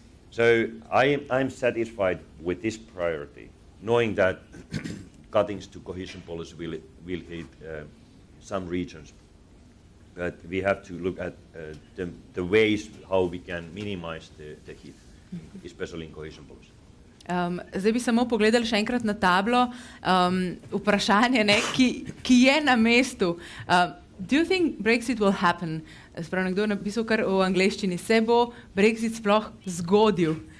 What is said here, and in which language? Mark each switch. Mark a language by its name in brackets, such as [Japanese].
[English] So I'm satisfied with this priority, knowing that cuttings to cohesion policy will hit some regions. But we have to look at the ways how we can minimize the hit, especially in cohesion policy. [Slovenian] Zdaj bi samo pogledali še enkrat na tablo. Vprašanje, ki je na mestu. [English] Do you think Brexit will happen? [Slovenian] Sprav nekdo je napisal kar v angleščini. Se bo Brexit sploh zgodil?